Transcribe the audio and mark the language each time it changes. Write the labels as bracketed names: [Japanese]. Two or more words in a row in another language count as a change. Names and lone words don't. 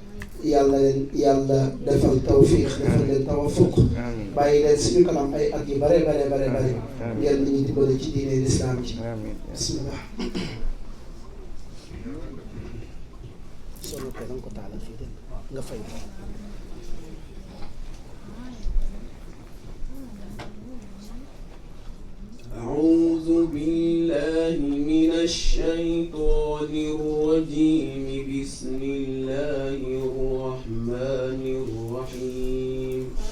[Wolof] yàlla defal tawfiq defal leen tawafuq bàyyi leen suñu kanam ay at yu bare ngeen nañuy dimbale ci diine l'islam ci bismillah solo ko danga ko taalal fii dégg nga fay [Arabic] أعوذ بالله من الشيطان الرجيم بسم الله الرحمن الرحيم